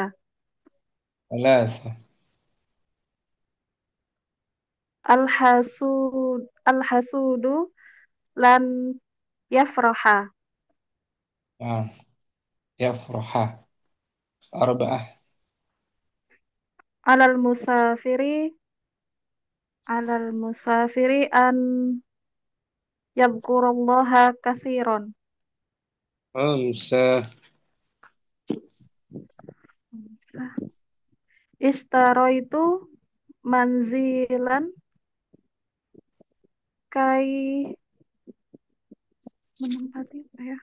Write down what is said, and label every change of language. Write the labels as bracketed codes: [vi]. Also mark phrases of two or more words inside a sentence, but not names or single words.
[ar] ثلاثة. الحسود لن يفرح. آه. يفرح. أربعة. على المسافر على المسافر أن يذكر الله كثيرا. خمسة. اشتريت منزلا كي [id] menempati apa ya?